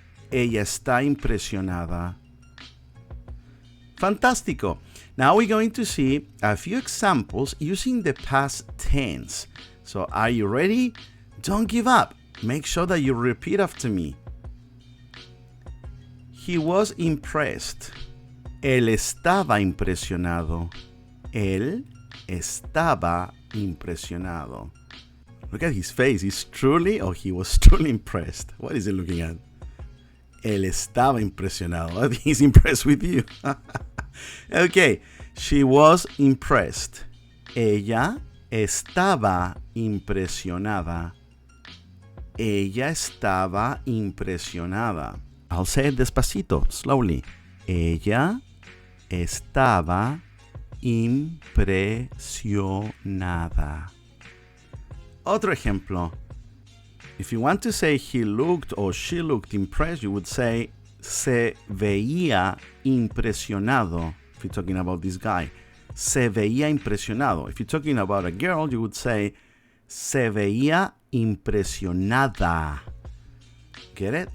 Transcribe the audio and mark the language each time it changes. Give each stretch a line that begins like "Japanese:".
Spanish: Ella está impresionada. Fantástico.
English: Now we're going to see a few examples using the past tense. So are you ready? Don't give up. Make sure that you repeat after me. He was impressed.
Spanish: Él estaba impresionado. Él estaba impresionado.
English: Look at his face. He's truly, or he was truly impressed. What is he looking at?
Spanish: Él estaba impresionado.
English: I think he's impressed with you. Okay. She was impressed.
Spanish: Ella estaba impresionada. Ella estaba impresionada.
English: I'll say it despacito, slowly.
Spanish: Ella estaba impresionada. Otro ejemplo.
English: If you want to say he looked or she looked impressed, you would say
Spanish: se veía impresionado.
English: If you're talking about this guy.
Spanish: se veía impresionado.
English: If you're talking about a girl, you would say
Spanish: se veía impresionada.
English: Get it?